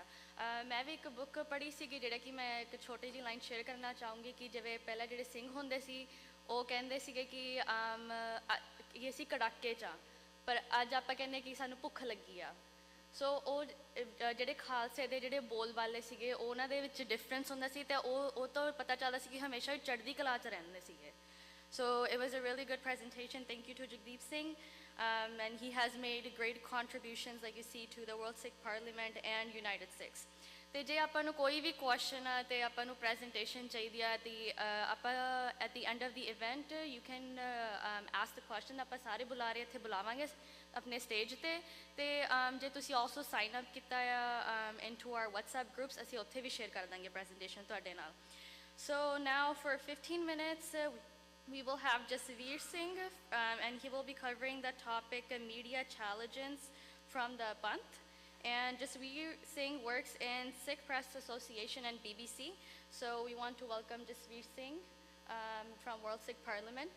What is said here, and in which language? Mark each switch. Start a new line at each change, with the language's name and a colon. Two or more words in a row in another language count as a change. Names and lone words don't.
Punjabi: ਮੈਂ ਵੀ ਇੱਕ ਬੁੱਕ ਪੜ੍ਹੀ ਸੀਗੀ ਜਿਹੜਾ ਕਿ ਮੈਂ ਇੱਕ ਛੋਟੀ ਜਿਹੀ
English: line share
Punjabi: ਕਰਨਾ ਚਾਹੂੰਗੀ ਕਿ ਜਿਵੇਂ ਪਹਿਲਾਂ ਜਿਹੜੇ ਸਿੰਘ ਹੁੰਦੇ ਸੀ ਉਹ ਕਹਿੰਦੇ ਸੀਗੇ ਕਿ ਅਸੀਂ ਕੜਾਕੇ 'ਚ ਆ, ਪਰ ਅੱਜ ਆਪਾਂ ਕਹਿੰਦੇ ਕਿ ਸਾਨੂੰ ਭੁੱਖ ਲੱਗੀ ਆ। ਸੋ ਉਹ ਜਿਹੜੇ ਖਾਲਸੇ ਦੇ ਜਿਹੜੇ ਬੋਲ ਵਾਲੇ ਸੀਗੇ ਉਹਨਾਂ ਦੇ ਵਿੱਚ ਡਿਫਰੈਂਸ ਹੁੰਦਾ ਸੀ, ਅਤੇ ਉਹ ਤੋਂ ਪਤਾ ਚੱਲਦਾ ਸੀ ਕਿ ਹਮੇਸ਼ਾ ਹੀ ਚੜ੍ਹਦੀ ਕਲਾ 'ਚ ਰਹਿੰਦੇ ਸੀਗੇ।
English: So it was a really good presentation. Thank you to Jagdeep Singh. And he has made great contributions, like you see, to the World Sikh Parliament and United Sikhs.
Punjabi: ਤੇ ਜੇ ਆਪਾਂ ਨੂੰ ਕੋਈ ਵੀ ਕੁਐਸਚਨ ਆ ਅਤੇ ਆਪਾਂ ਨੂੰ ਪ੍ਰੈਜੈਂਟੇਸ਼ਨ ਚਾਹੀਦੀ ਆ ਤੇ ਆਪਾਂ
English: at the end of the event you can ask the question.
Punjabi: ਆਪਾਂ ਸਾਰੇ ਬੁਲਾਰੇ ਇੱਥੇ ਬੁਲਾਵਾਂਗੇ ਆਪਣੇ ਸਟੇਜ 'ਤੇ। ਅਤੇ ਜੇ ਤੁਸੀਂ
English: also sign up
Punjabi: ਕੀਤਾ ਆ
English: into our WhatsApp groups,
Punjabi: ਅਸੀਂ ਉੱਥੇ ਵੀ ਸ਼ੇਅਰ ਕਰ ਦਾਂਗੇ ਪ੍ਰੈਜੈਂਟੇਸ਼ਨ ਤੁਹਾਡੇ ਨਾਲ।
English: So now for 15 minutes we will have Jasveer Singh and he will be covering the topic media challenges from the Panth. And Jasveer Singh works in Sikh Press Association and BBC. So we want to welcome Jasveer Singh from World Sikh Parliament.